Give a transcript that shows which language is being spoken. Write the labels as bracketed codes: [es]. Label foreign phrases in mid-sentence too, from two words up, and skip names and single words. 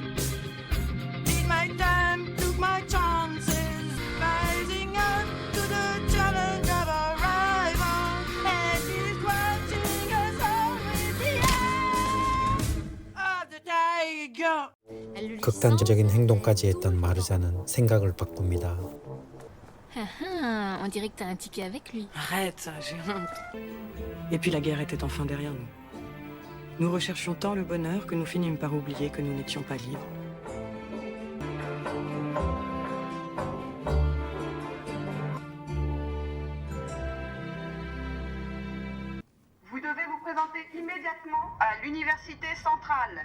[en] Did my time, took my chances. Rising up to the challenge of a rival. And he's watching us all with the eye of the tiger. [fr] Elle le laisse [ko] 극단적인 행동까지 했던 마르자는 생각을 바꿉니다. [fr] Ah, on dirait que t'as un ticket avec lui. Arrête, j'ai honte. Et puis la guerre était enfin derrière nous. Nous recherchions tant le bonheur que nous finîmes par oublier que nous n'étions pas libres. Vous devez vous présenter immédiatement à l'université centrale.